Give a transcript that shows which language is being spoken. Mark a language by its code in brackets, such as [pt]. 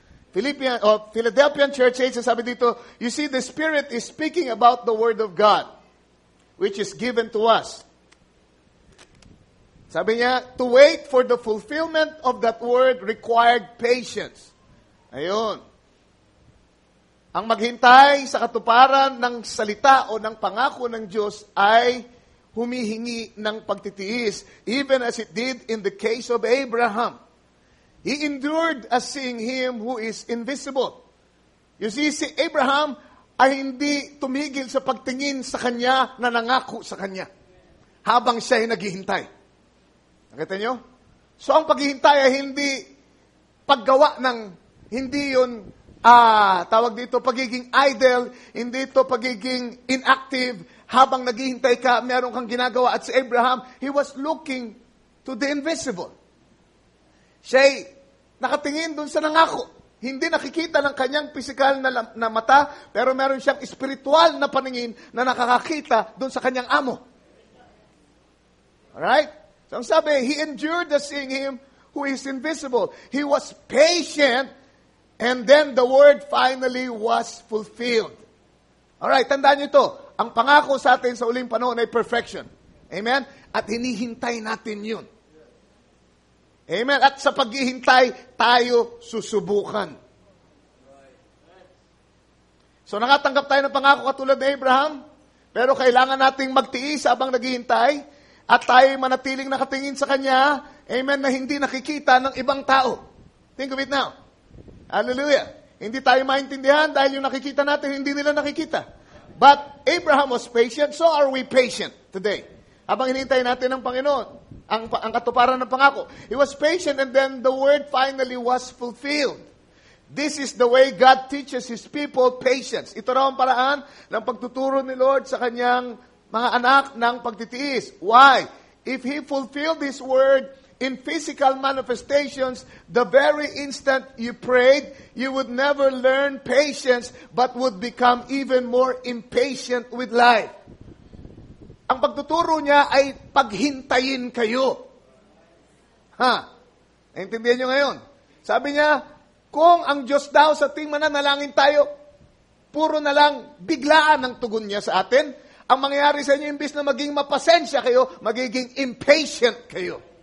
[en] Philadelphian Church Age, [tl] sabi dito, [en] you see, the Spirit is speaking about the Word of God, which is given to us. [tl] Sabi niya, [en] to wait for the fulfillment of that Word required patience. [tl] Ayun. Ang maghintay sa katuparan ng salita o ng pangako ng Diyos ay humihingi ng pagtitiis, [en] even as it did in the case of Abraham. He endured as seeing Him who is invisible. You see, [tl] si Abraham ay hindi tumigil sa pagtingin sa Kanya na nangako sa Kanya habang siya ay naghihintay. Nakita nyo? So, ang paghihintay ay hindi paggawa ng, hindi yun, tawag dito, pagiging idle, hindi ito pagiging inactive, habang naghihintay ka, meron kang ginagawa. [en] At si Abraham, he was looking to the invisible. [tl] Siya'y nakatingin doon sa nangako. Hindi nakikita ng kanyang physical na mata, pero meron siyang spiritual na paningin na nakakakita doon sa kanyang amo. Alright? So ang sabi, [en] he endured the seeing Him who is invisible. He was patient, and then the word finally was fulfilled. [tl] Alright, tandaan niyo ito. Ang pangako sa atin sa uling panahon ay perfection. Amen? At hinihintay natin yun. Amen? At sa paghihintay, tayo susubukan. So nakatanggap tayo ng pangako katulad ni Abraham, pero kailangan nating magtiis habang naghihintay, at tayo manatiling nakatingin sa Kanya, amen, na hindi nakikita ng ibang tao. [en] Think of it now. [tl] Hallelujah. Hindi tayo maintindihan dahil yung nakikita natin, hindi nila nakikita. [en] But Abraham was patient, so are we patient today. [tl] Habang hinihintay natin ng Panginoon, ang katuparan ng pangako. [en] He was patient and then the word finally was fulfilled. This is the way God teaches His people patience. [tl] Ito raw ang paraan ng pagtuturo ni Lord sa Kanyang mga anak ng pagtitiis. [en] Why? If He fulfilled His word in physical manifestations, the very instant you prayed, you would never learn patience, but would become even more impatient with life. [tl] Ang pagtuturo niya ay paghintayin kayo. Naintindihan niyo ngayon? Sabi niya, kung ang Diyos daw sa ting mananalangin tayo, puro na lang biglaan ang tugon niya sa atin, ang mangyayari sa inyo, imbis na maging mapasensya kayo, magiging impatient kayo.